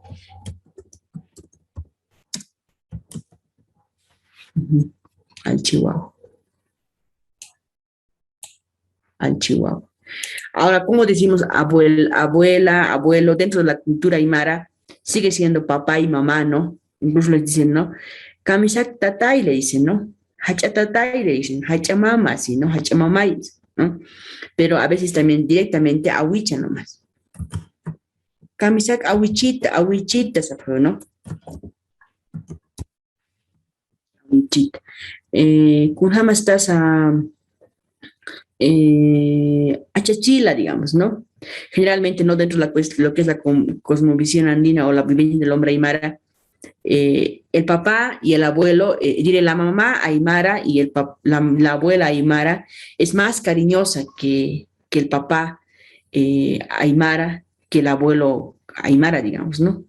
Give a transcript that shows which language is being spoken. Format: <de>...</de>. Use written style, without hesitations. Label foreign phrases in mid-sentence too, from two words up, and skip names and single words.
<es>Al Chihuahua, al Chihuahua. Ahora, ¿cómo decimos abuela, abuelo? Dentro de la cultura aymara sigue siendo papá y mamá, ¿no? Incluso les dicen, ¿no?</es> <ay>Kamisak tatay</ay> <es>le dicen, ¿no?</es> <ay>Hacha tatay</ay> <es>le dicen,</es> <ay>hacha mama,</ay> <es>sí, ¿no?</es> <ay>Hacha mamay,</ay> <es>¿no? Pero a veces también directamente awicha nomás.</es> <ay>Kamisak awichita,</ay> <es>¿no? Awichita. Kunhama estás a achachila, digamos, ¿no? Generalmente, ¿no? Dentro de lo que es la cosmovisión andina o la vivencia del hombre aymara, el papá y el abuelo, diré la mamá aymara y la abuela aymara es más cariñosa que el papá aymara, que el abuelo aymara, digamos, ¿no?</es>